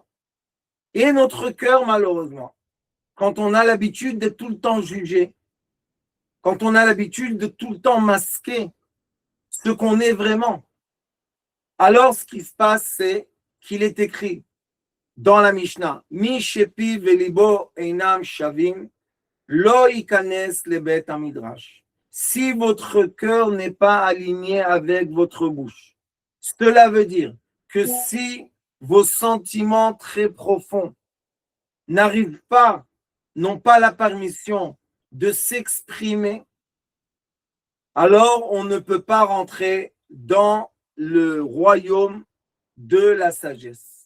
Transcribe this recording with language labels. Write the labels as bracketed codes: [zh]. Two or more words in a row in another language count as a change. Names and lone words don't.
[fr] Et notre cœur, malheureusement, quand on a l'habitude d'être tout le temps jugé, quand on a l'habitude de tout le temps masquer ce qu'on est vraiment, alors ce qui se passe, c'est qu'il est écrit dans la Mishnah, [he] מי שפיו ולבו אינם שווים, לא ייכנס לבית המדרש. [fr] Si votre cœur n'est pas aligné avec votre bouche, cela veut dire que si vos sentiments très profonds n'arrivent pas, n'ont pas la permission de s'exprimer, alors on ne peut pas rentrer dans le royaume de la sagesse.